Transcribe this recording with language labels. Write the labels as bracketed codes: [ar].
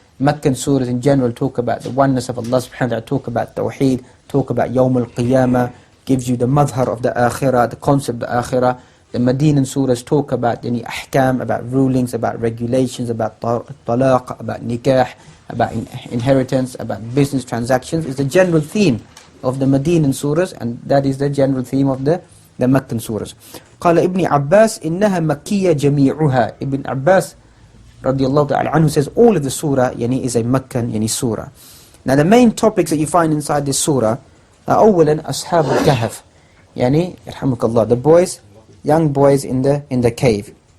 [en] Meccan surahs in general talk about the oneness of Allah subhanahu wa ta'ala, talk about Tawheed, talk about Yawm al-Qiyamah, gives you the madhar of the Akhirah, the concept of the Akhirah. The Medinan surahs talk about ahkam, about rulings, about regulations, about talaq, about nikah, about inheritance, about business transactions. It's the general theme of the Medinan surahs, and that is the general theme of the Meccan surahs. [ar] قال ابن عباس إنها مكية جميعها. [en] Ibn Abbas radiallahu ta'ala anhu says all of the surah is a Meccan surah. Now the main topics that you find inside this surah are [ar] أولا أصحاب الكهف, يرحمك [en] Allah, the boys, young boys in the cave.